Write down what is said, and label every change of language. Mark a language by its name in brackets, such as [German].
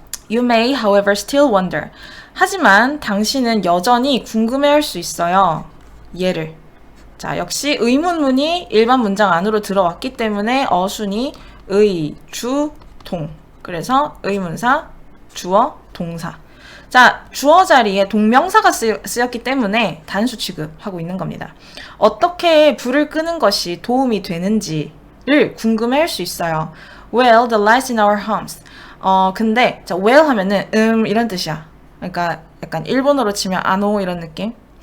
[English] You may, however, still wonder. [Korean] 하지만 당신은 여전히 궁금해할 수 있어요. 얘를. 자, 역시 의문문이 일반 문장 안으로 들어왔기 때문에 어순이 의, 주, 동. 그래서 의문사, 주어, 동사. 자, 주어 자리에 동명사가 쓰였기 때문에 단수 취급하고 있는 겁니다. 어떻게 불을 끄는 것이 도움이 되는지를 궁금해할 수 있어요. [English] Well, the lights in our homes. [Korean] 근데 자, well 하면은 이런 뜻이야. 그러니까 약간 일본어로 치면 아노 이런 느낌.